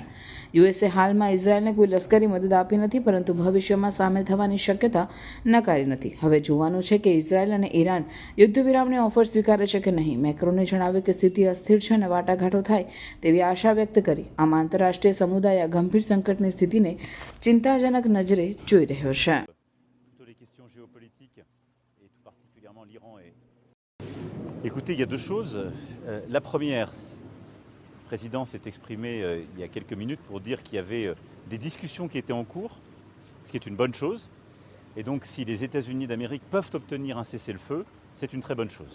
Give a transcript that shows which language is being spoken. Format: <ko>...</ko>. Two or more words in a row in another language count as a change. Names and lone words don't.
<gu>યુએસે હાલમાં ઇઝરાયલને કોઈ લશ્કરી મદદ આપી નથી, પરંતુ ભવિષ્યમાં સામેલ થવાની શક્યતા નકારી નથી. હવે જોવાનું છે કે ઇઝરાયલ અને ઈરાન યુદ્ધ વિરામની ઓફર સ્વીકારે છે કે નહીં. મેક્રોને જણાવ્યું કે સ્થિતિ અસ્થિર છે અને વાટાઘાટો થાય તેવી આશા વ્યક્ત કરી. આમાં આંતરરાષ્ટ્રીય સમુદાય ગંભીર સંકટની સ્થિતિને ચિંતાજનક નજરે જોઈ રહ્યો છે.</gu> <fr>Écoutez, il y a deux choses. La première, le président s'est exprimé il y a quelques minutes pour dire qu'il y avait des discussions qui étaient en cours, ce qui est une bonne chose. Et donc, si les États-Unis d'Amérique peuvent obtenir un cessez-le-feu, c'est une très bonne chose.</fr>